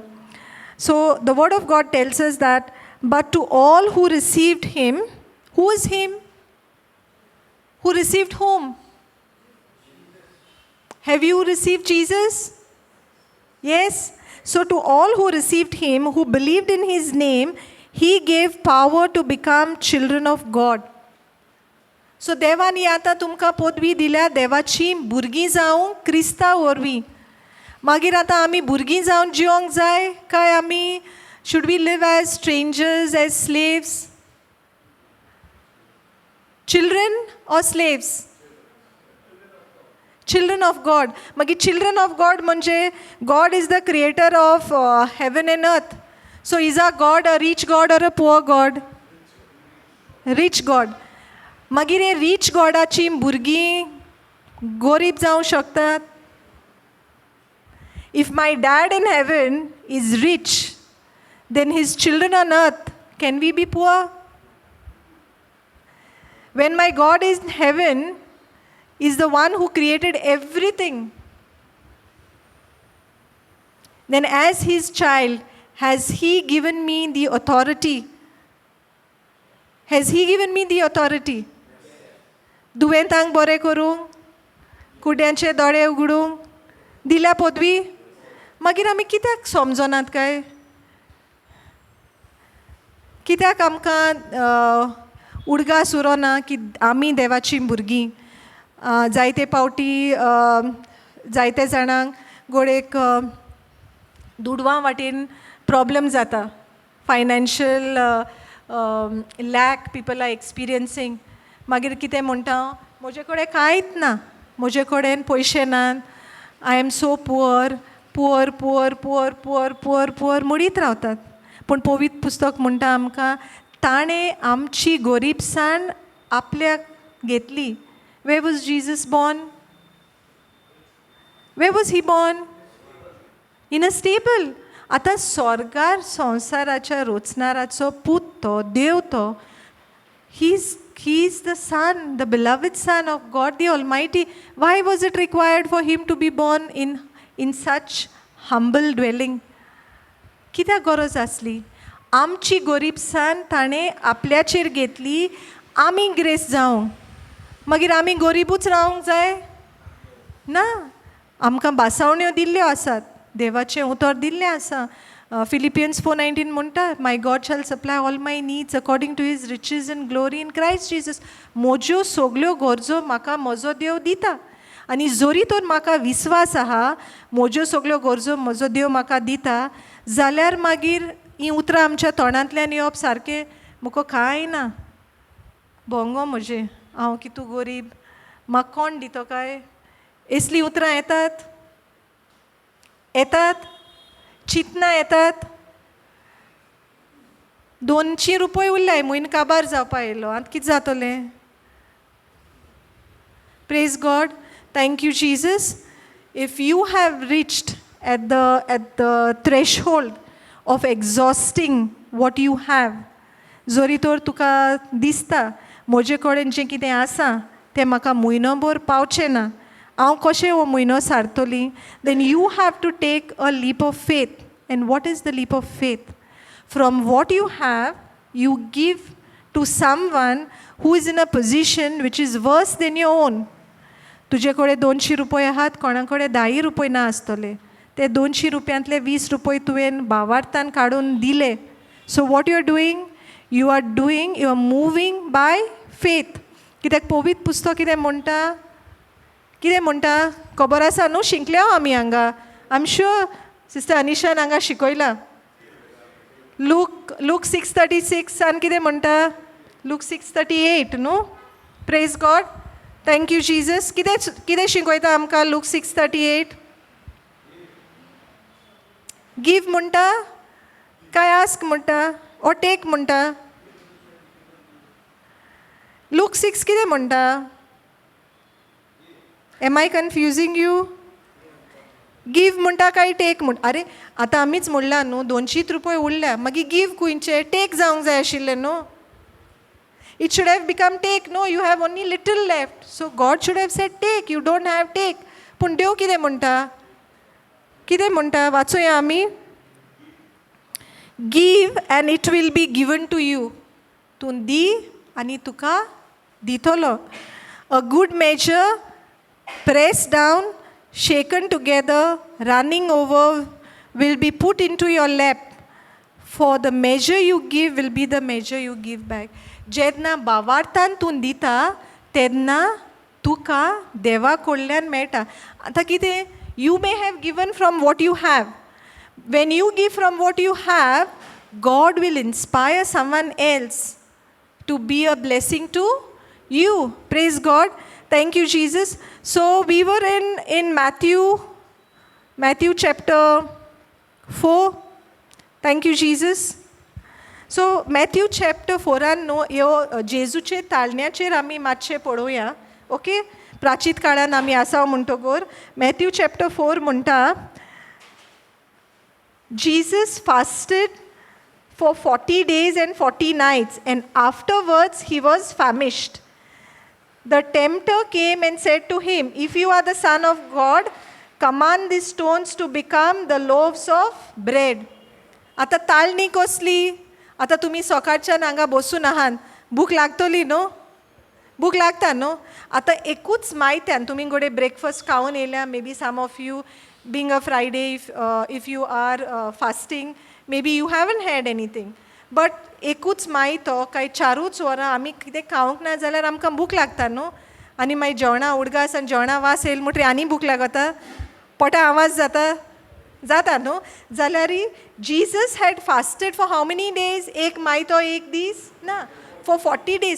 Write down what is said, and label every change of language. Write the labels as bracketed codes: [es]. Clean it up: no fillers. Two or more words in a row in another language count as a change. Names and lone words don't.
[en] So the word of God tells us that, but to all who received him, who is him? Who received whom? Have you received Jesus? Yes. So to all who received him, who believed in his name, he gave power to become children of God. [kok] सो देवानी आतां तुमकां पदवी दिल्या देवाची भुरगीं जावं क्रिस्तांव वरवीं. मागीर आतां आमी भुरगीं जावन जिवंक जाय काय आमी [en] should we live as strangers, as slaves? children or slaves? children of God. मागीर children of God म्हणजे God is the creator of heaven and earth. So is a God a rich God or a poor God? rich God. [kok] मागीर हे रीच गॉडाची भुरगीं गरीब जावं शकतात? [en] If my dad in heaven is rich, then his children on earth can we be poor? when my God is in heaven is the one who created everything, then as his child, has he given me the authority? Has he given me the authority? [kok] दुयेंतांक बरें करूंक, कुड्यांचे दोळे उगडूंक दिल्या पदवी. मागीर आमी कित्याक समजनात काय? कित्याक आमकां उडगास उरोना की आमी देवाची भुरगीं? जायते पावटी जायते जाणांक गोडेक दुडवां वाटेन प्रॉब्लम जाता. [en] financial lack people are experiencing. [kok] मागीर कितें म्हणटा, म्हजे कडेन कांयच ना, म्हजे कडेन पयशे नात, [en] I am so poor poor poor poor poor poor poor [kok] म्हणीत रावतात. पूण पवित्र पुस्तक म्हणटा आमकां, ताणें आमची गरीबसाण आपल्याक घेतली. [en] Where was Jesus born? Where was he born? In a stable. [kok] आतां स्वर्गार संवसाराच्या रोचणाराचो पूत तो, देव तो. [en] He is the son, the beloved son of God the Almighty. Why was it required for him to be born in such humble dwelling? [kok] कित्याक गरज आसली? आमची गरीबसाण ताणें आपल्याचेर घेतली, आमी ग्रेस जावंक. मागीर आमी गरीबूच रावंक जाय? ना. आमकां बासावण्यो दिल्ल्यो आसात, देवाचें उतर दिल्लें आसा. फिलिपियन्स 4:19 म्हणटा, [en] My God shall supply all my needs according to his riches in glory in Christ Jesus. [kok] म्हज्यो सगल्यो गरजो म्हाका म्हजो देव दिता. आनी जोरी तर म्हाका विस्वास आहा म्हज्यो सगल्यो गरजो म्हजो देव म्हाका दिता, जाल्यार मागीर हीं उतरां आमच्या तोंडांतल्यान येवप सारकें, म्हाका कांय ना, भोंगो म्हजें, हांव कितू गरीब, म्हाका कोण दितो काय? असलीं उतरां येतात? येतात? चिंतना येतात? 200 रुपया उरल्याय, म्हयनो काबार जावपा येयलो, आतां कितें जातलें? [en] Praise God. Thank you Jesus. if you have reached at the threshold of exhausting what you have, [kok] जोरी तर तुका दिसता म्हजे कडेन जें कितें आसा तें म्हाका म्हयनोभर पावचें ना, हांव कशें हो म्हयनो सारतली, [en] then you have to take a leap of faith. And what is the leap of faith? From what you have, you give to someone who is in a position which is worse than your own. [kok] तुजे कडेन 200 रुपया आहात, कोणा कडेन 10 रुपये ना आसतले, ते 200 रुपयांतले 20 रुपये तुवें भावार्थान काडून दिले. [en] So what you are doing? You are moving by faith. [kok] कित्याक पवित्र पुस्तक कितें म्हणटा खबर आसा न्हू? शिंकल्या आमी हांगा. [en] I am sure [kok] सिस्टर अनिशान हांगा शिकयला. लूक 6:36 आनी कितें म्हणटा? लूक 6:38 न्हू? [en] Praise God. Thank you Jesus. [kok] कितें शिकयता आमकां लूक 6:38? गिव म्हणटा काय आस्क म्हणटा ओ टेक म्हणटा? लूक 6 कितें म्हणटा? [en] Am I confusing you? [kok] गिव म्हणटा काय टेक म्हणटा? अरे आतां आमीच म्हणलां न्हू 200 रुपया उरल्या, मागीर गिव खुंयचे? टेक जावंक जाय आशिल्लें न्हू? [en] It should have become take. No, you have only little left. So God should have said take. You don't have take. [kok] पूण देव कितें म्हणटा? कितें म्हणटा? वाचूया आमी. [en] Give and it will be given to you. [kok] तूं दी आनी तुका दितलो. [en] A good measure, pressed down, shaken together, running over, will be put into your lap. For the measure you give will be the measure you give back. [kok] जेन्ना भावार्थान तूं दिता तेन्ना तुका देवा कडल्यान मेळटा. आतां कितें? [en] You may have given from what you have. When you give from what you have, God will inspire someone else to be a blessing to you. Praise God. Thank you, Jesus. So we were in Matthew chapter 4. Thank you, Jesus. So Matthew chapter 4 [kok] नो ह्यो जेजूचे ताळण्याचेर आमी मातशें पळोवया. ओके, प्राचीत काळान आमी आसा म्हणटकूर मॅथ्यू चॅप्टर 4 म्हणटा, [en] Jesus fasted for 40 days and 40 nights, and afterwards he was famished. The tempter came and said to him, if you are the Son of God, command these stones to become the loaves of bread. [kok] आता ताळणी कसली? आता तुम्ही सकाळच्यान हांगा बसून आहात, भूक लागतली न्हू? भूक लागता न्हू? आता एकूच मायत्यान तुमी गोडे ब्रेकफास्ट खावन येयल्या. [en] maybe some of you being a Friday, if you are fasting, maybe you haven't had anything. [kok] But एकूच मायतो काय चारूच वरां आमी कितें खावंक ना जाल्यार आमकां भूक लागता न्हू? आनी मागीर जेवणा उडगास आनी जेवणा वास येयले म्हणटरी आनी भूक लागता, पोटा आवाज जाता न्हू? [en] जाल्यार Jesus had fasted for how many days? [kok] एक मायतो एक दीस ना, [en] for 40 days.